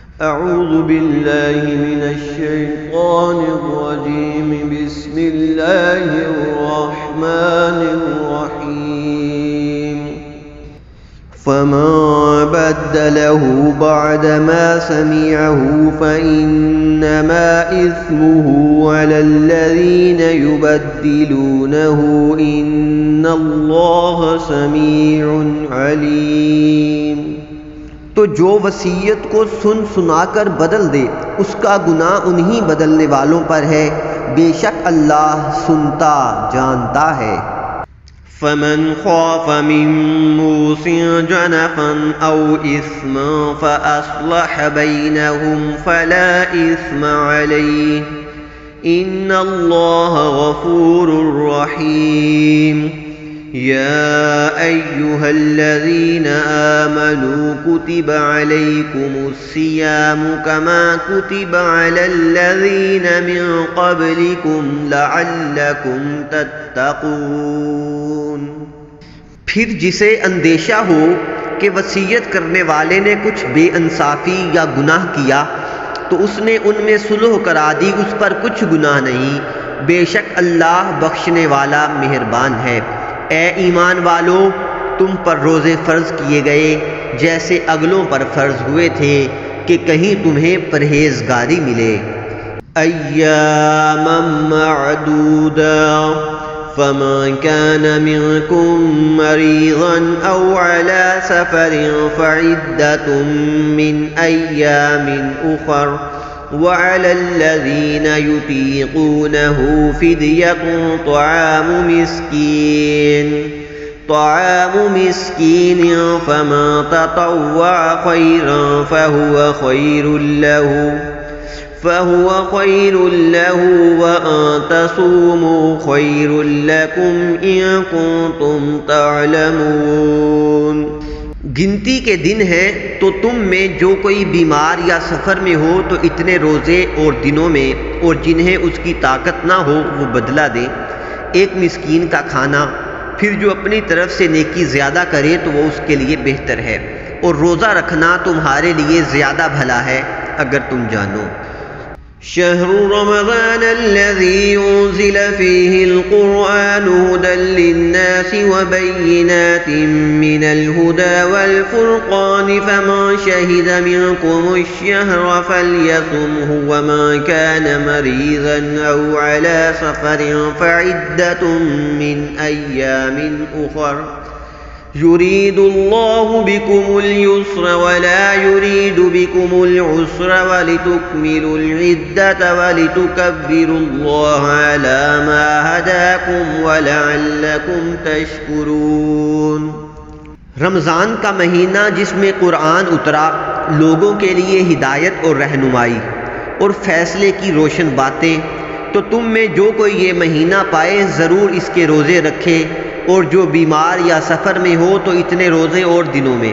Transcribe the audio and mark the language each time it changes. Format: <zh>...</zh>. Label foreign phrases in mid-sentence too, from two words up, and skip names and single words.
<ar>أعوذ بالله من الشيطان الرجيم بسم الله الرحمن الرحيم فمن بدله بعد ما سمعه فإنما إثمه على الذين يبدلونه إن الله سميع عليم.</ar> <ur>تو جو وصیت کو سن سنا کر بدل دے اس کا گناہ انہیں بدلنے والوں پر ہے، بےشک اللہ سنتا جانتا ہے है।</ur> <ar>فمن خاف من موص جنفا أو إثما فأصلح بينهم فلا إثم عليه إن الله غفور رحيم. يا أيها الذين آمنوا كتب عليكم الصيام كما كتب على الذين من قبلكم لعلكم تتقون.</ar> <ur>پھر جسے اندیشہ ہو کہ وصیت کرنے والے نے کچھ بےانصافی یا گناہ کیا تو اس نے ان میں صلح کرا دی، اس پر کچھ گناہ نہیں، بےشک اللہ بخشنے والا مہربان ہے. اے ایمان والو، تم پر روزے فرض کیے گئے جیسے اگلوں پر فرض ہوئے تھے کہ کہیں تمہیں پرہیزگاری ملے.</ur> <ar>أياما معدودات فمن كان منكم مريضا أو على سفر فعدة من أيام أخر وعلى الذين يطيقونه فدية طعام مسكين فمن تطوع خيرا فهو خير له وأن تصوموا خير لكم إن كنتم تعلمون.</ar> <ur>گنتی کے دن ہیں تو تم میں جو کوئی بیمار یا سفر میں ہو تو اتنے روزے اور دنوں میں، اور جنہیں اس کی طاقت نہ ہو وہ بدلہ دے. ایک مسکین کا کھانا، پھر جو اپنی طرف سے نیکی زیادہ کرے تو وہ اس کے لیے بہتر ہے، اور روزہ رکھنا تمہارے لیے زیادہ بھلا ہے اگر تم جانو.</ur> <ar>شهر رمضان الذي أنزل فيه القرآن هدى للناس وبينات من الهدى والفرقان فمن شهد منكم الشهر فليصمه ومن كان مريضا أو على سفر فعدة من أيام أخر يريد الله بكم اليسر ولا يريد بكم العسر ولتكملوا العدة ولتكبروا الله على ما هداكم ولعلكم تشكرون.</ar> <ur>رمضان کا مہینہ جس میں قرآن اترا، لوگوں کے لیے ہدایت اور رہنمائی اور فیصلے کی روشن باتیں، تو تم میں جو کوئی یہ مہینہ پائے ضرور اس کے روزے رکھے، اور جو بیمار یا سفر میں ہو تو اتنے روزے اور دنوں میں.</ur>